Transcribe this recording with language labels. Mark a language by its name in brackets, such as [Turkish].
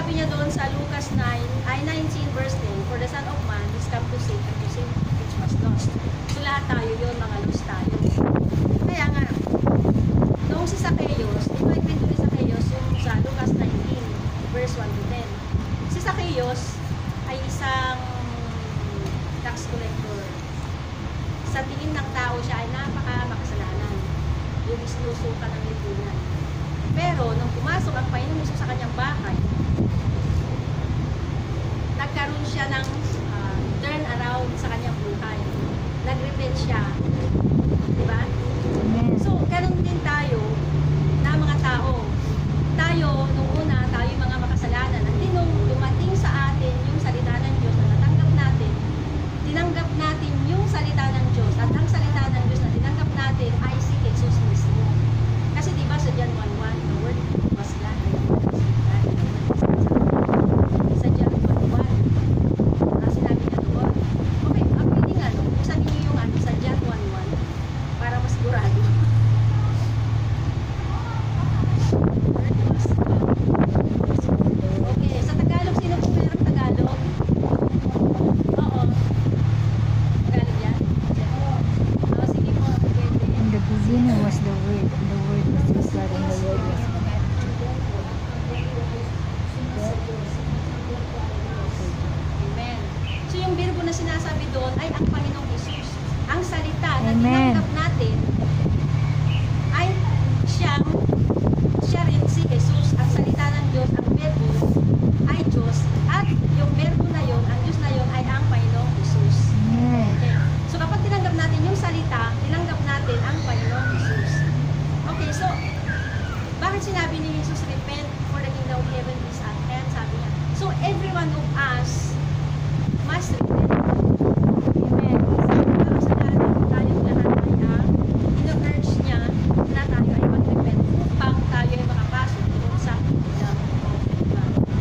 [Filipino] doon sa [English] Lucas 19 verse 10, for the Son of Man is come to seek and to seek which was lost. [Filipino] So lahat tayo yun, mga lost tayo. Kaya nga, noong si Zacchaeus, ito ay kwento ni Zacchaeus yung sa Lucas 19 verse 1 to 10. Si Zacchaeus ay isang tax collector. Sa tingin ng tao siya ay napaka-makasalanan. Yung isinusuka ng lipunan. Pero, nung pumasok ang Panginoon Hesus sa kanyang bahay, nagkaroon siya ng turn around sa kanyang buhay. Nag-repent siya. Diba? Amen. So, ganun din tayo na mga tao. Tayo, nung una, tayo yung mga makasalanan. At nung dumating sa atin yung salita ng Diyos na natanggap natin, tinanggap natin yung salita ng Diyos. At ang salita ng Diyos na tinanggap natin ay si Jesus mismo. Kasi diba sa [English] John 1:1, the word was God, and the word was with God, and the word was God. [Filipino] Sa John 1:1, sinabi niya doon. Okay, ang pili nga, buksan niyo yung sa John 1:1 para mas sigurado. [English] Word was God. [Filipino] Okay, sa Tagalog, sino po mayroong Tagalog? Oo. Tagalog yan? Oo, sige po, pwede. [English] In the beginning was the Word, and the Word was with God, and the Word was God. Amen. [Filipino] So yung birbo na sinasabi doon ay ang Panginoong Hesus. Ang salita na Amen. tinanggap natin ay siya rin si Jesus. Ang salita ng Diyos, ang birbo ay Diyos. At yung birbo na yon, ang Diyos na yon ay ang Panginoong Hesus. Amen. Okay. So kapag tinanggap natin yung salita, tinanggap natin ang Panginoong Hesus. [English] Okay, so [Filipino] bakit sinabi ni [English] Jesus, repent for the kingdom of heaven is at hand? [Filipino] Sabi niya. [English] So every one of us must repent. Amen. [Filipino] Para sa tayong lahat ay ino-urge niya na tayo ay mag-repent upang tayo ay makapasok doon sa [English] kingdom of God.